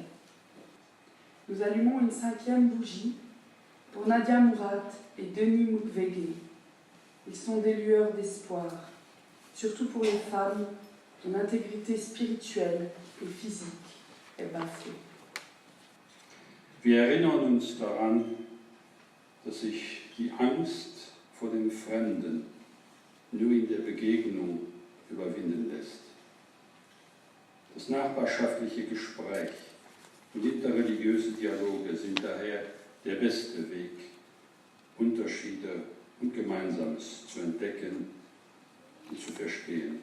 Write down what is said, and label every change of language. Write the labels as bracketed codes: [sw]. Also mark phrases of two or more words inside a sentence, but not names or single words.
[fr] Nous allumons une cinquième bougie pour Nadia Murad et Denis Mukwege. Ils sont des lueurs d'espoir, surtout pour les femmes dont l'intégrité spirituelle et physique est bafouée. [de] Wir erinnern uns daran, dass sich die Angst vor dem Fremden nur in der Begegnung überwinden lässt. Das nachbarschaftliche Gespräch und interreligiöse Dialoge sind daher der beste Weg, Unterschiede und Gemeinsames zu entdecken und zu verstehen.